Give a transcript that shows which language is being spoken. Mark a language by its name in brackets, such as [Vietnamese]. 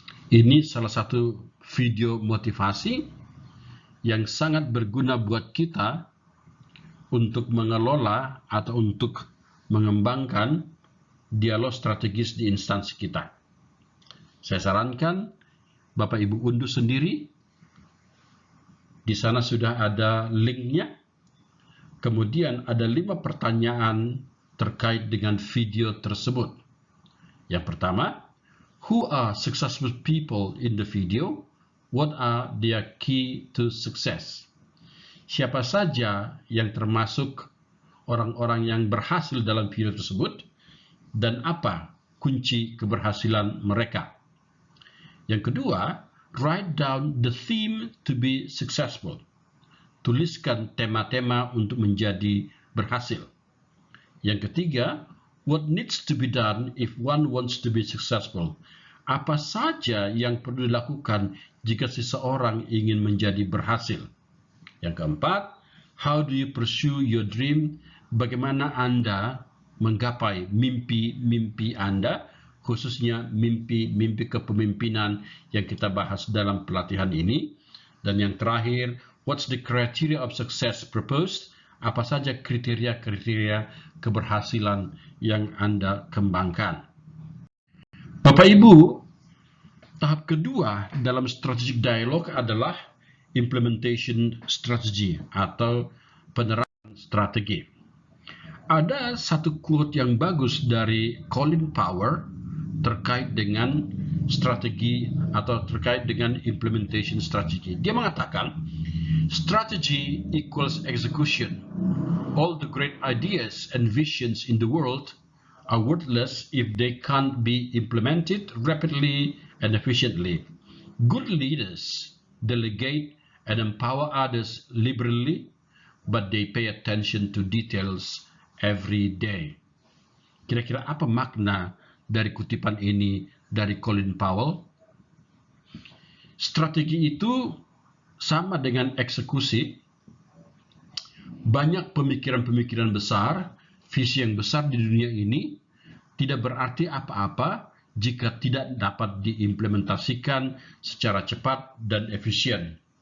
[Indonesian] Ini salah satu video motivasi yang sangat berguna buat kita untuk mengelola atau untuk mengembangkan dialog strategis di instansi kita. Saya sarankan Bapak Ibu unduh sendiri. Di sana sudah ada linknya. Kemudian ada 5 pertanyaan terkait dengan video tersebut. Yang pertama, [English] who are successful people in the video? What are their key to success? [Indonesian] Siapa saja yang termasuk orang-orang yang berhasil dalam video tersebut dan apa kunci keberhasilan mereka? Yang kedua, [English] write down the theme to be successful. [Indonesian] Tuliskan tema-tema untuk menjadi berhasil. Yang ketiga, [English] what needs to be done if one wants to be successful? [Indonesian] Apa saja yang perlu dilakukan jika seseorang ingin menjadi berhasil? Yang keempat, [English] how do you pursue your dream? [Indonesian] Bagaimana Anda menggapai mimpi-mimpi Anda, khususnya mimpi-mimpi kepemimpinan yang kita bahas dalam pelatihan ini? Dan yang terakhir, [English] what's the criteria of success proposed? [Indonesian] Apa saja kriteria-kriteria keberhasilan yang Anda kembangkan? Bapak Ibu, tahap kedua dalam strategic dialogue adalah implementation strategy atau penerapan strategi. Ada satu quote yang bagus dari Colin Powell terkait dengan strategi atau terkait dengan implementation strategy. Dia mengatakan, [English] strategy equals execution. All the great ideas and visions in the world are worthless if they can't be implemented rapidly and efficiently. Good leaders delegate and empower others liberally, but they pay attention to details every day. [Indonesian] Kira-kira apa makna dari kutipan ini dari Colin Powell? Strategi itu sama dengan eksekusi. Banyak pemikiran-pemikiran besar, visi yang besar di dunia ini tidak berarti apa-apa jika tidak dapat diimplementasikan secara cepat dan efisien.